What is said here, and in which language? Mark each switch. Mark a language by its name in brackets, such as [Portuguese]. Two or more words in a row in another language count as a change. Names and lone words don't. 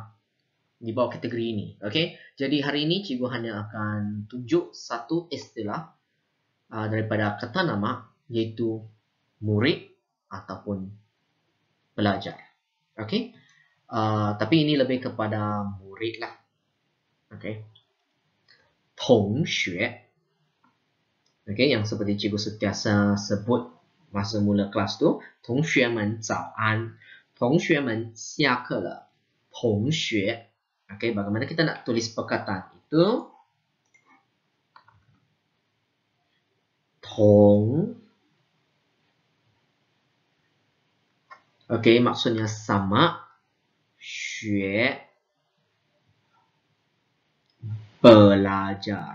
[Malay] Di bawah kategori ini. Okay? Jadi hari ini cikgu hanya akan tunjuk satu istilah daripada kata nama. Iaitu murid ataupun pelajar. Okay? Tapi ini lebih kepada murid lah. Okay? 同学. Okay? Yang seperti cikgu sentiasa sebut masa mula kelas tu. [Chinese] 同学们早安. 同学们下课了. [Malay] 同学. Okey, bagaimana kita nak tulis perkataan itu? 同. Okey, maksudnya sama. 学. Belajar.